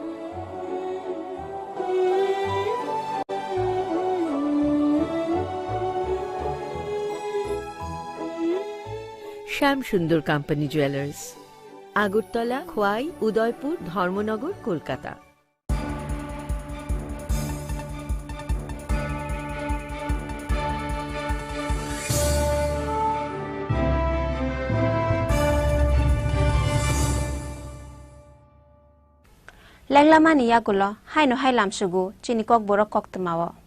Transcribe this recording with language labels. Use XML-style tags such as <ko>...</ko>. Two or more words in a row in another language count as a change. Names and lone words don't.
<bn>শ্যামসুন্দর কোম্পানি জুয়েলার্স আগরতলা খোয়াই উদয়পুর ধর্মনগর কলকাতা</bn> <trp>Lenglamani yagulo haino hailam sugu chini kok borok kok temawo</trp>